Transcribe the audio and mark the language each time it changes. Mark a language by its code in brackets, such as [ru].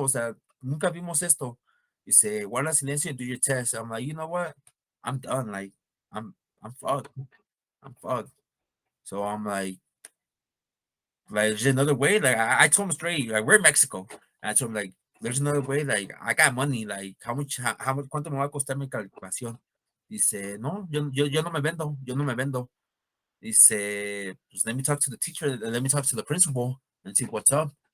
[es] O sea, nunca vimos esto. Dice, guarda silencio, [en] do your test. I'm like, you know what? I'm done. Like, I'm I'm fucked. I'm fucked. So I'm like, there's another way. Like, I told him straight, like, we're in Mexico. And I told him, like, there's another way. Like, I got money. Like, how much, [es] cuánto me va a costar mi calificación? Dice, no, yo no me vendo. Yo no me vendo. Dice, pues [en] let me talk to the teacher. Let me talk to the principal and see what's up.